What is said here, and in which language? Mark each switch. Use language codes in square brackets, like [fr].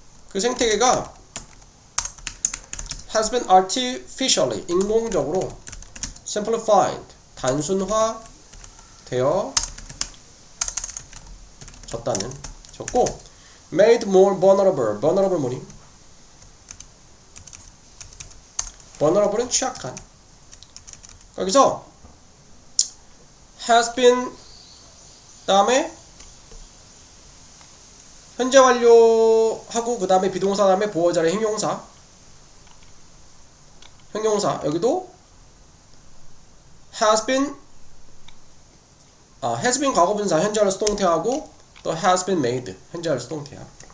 [ko] 그 생태계가 [en] has been artificially, [ko] 인공적으로 simplified, 단순화 되어 졌다는. 졌고 [en] made more vulnerable, vulnerable [ko] 뭐니? vulnerable은 취약한. 여기서 has been 다음에 현재 완료하고 그 다음에 비동사 다음에 보어자리 형용사, 여기도 has been 과거분사 현재완료 수동태하고 또 [en] has been made [ko] 현재완료 수동태야.